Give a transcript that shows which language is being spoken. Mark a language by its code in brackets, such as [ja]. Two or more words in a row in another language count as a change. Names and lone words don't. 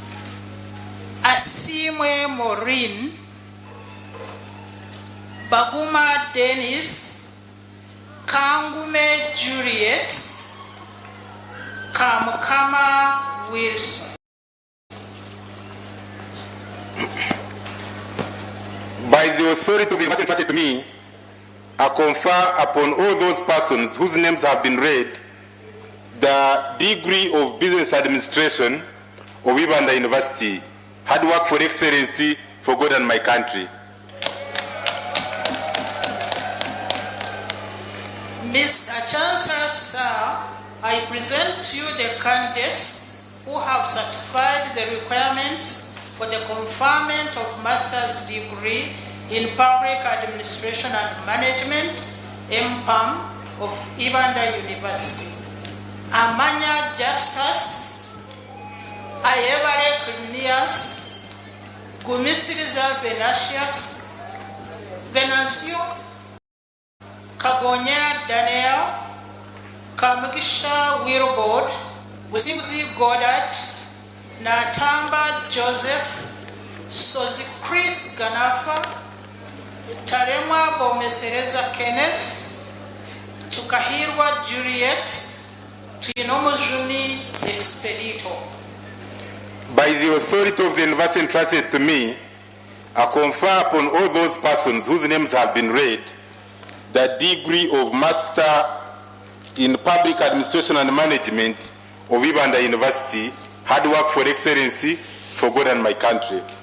[en] Asimwe Maureen, Baguma Dennis, Kangume Juliet, Kamukama Wilson. By the authority of the university entrusted to me, I confer upon all those persons whose names have been read the degree of business administration of Ibanda University, hard work for excellency for God and my country. Mr. Chancellor, sir, I present to you the candidates who have certified the requirements for the conferment of master's degree in public administration and management, MPAM, of Ibanda University. Amanya Justus, Ayevare Clinias, Gumisiriza Venancio, Kagonya Daniel, Kamugisha Wilbord, Uzibuzi Goddard, Natamba Joseph, Sozi Chris Ganafa, Tarema Bomesereza Kenneth, Tukahirwa Juliet, Tuinomozuni Expedito. By the authority of the university entrusted to me, I confer upon all those persons whose names have been read the degree of Master in Public Administration and Management of Ibanda University, hard work for excellency for God and my country.